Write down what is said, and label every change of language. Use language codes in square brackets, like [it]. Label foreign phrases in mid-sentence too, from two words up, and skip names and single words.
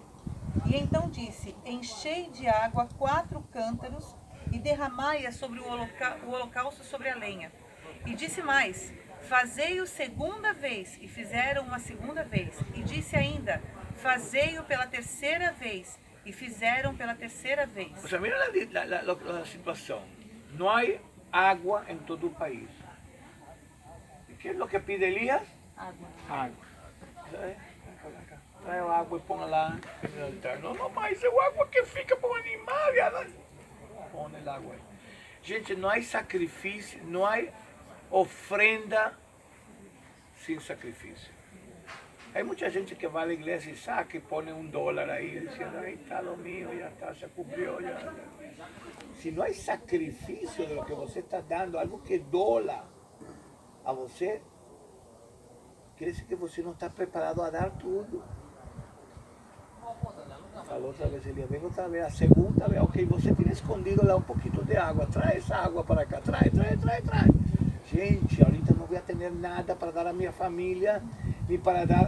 [pt] E então disse: enchei de água 4 cântaros e derramai-a sobre o holocausto sobre a lenha. E disse mais: fazei-o segunda vez. E fizeram uma segunda vez. E disse ainda: fazei-o pela terceira vez. E fizeram pela terceira vez. [es] O sea, mira la situación. No hay agua en todo el país. ¿Y qué es lo que pide Elías? [pt] Água. [es] Agua. Trae agua y ponga lá en el altar. No, [pt] mas é o agua que fica para o animal. [es] Põe el agua aí. [pt] Gente, não há sacrifício, não há ofrenda sem sacrifício. [es] Hay mucha gente que va a la iglesia y saca y pone $1 ahí diciendo, ahí está lo mío, ya está, se cumplió. Ya. Si no hay sacrificio de lo que [pt] você está dando, [es] algo que dola a você, quiere decir que [pt] você não está preparado a dar tudo. Falou outra vez, ele vem outra vez, a segunda vez, ok, você tem escondido lá um pouquinho de água, traz essa água para cá, traz. [es] Gente, ahorita [pt] não vou ter nada para dar a minha família, nem para dar.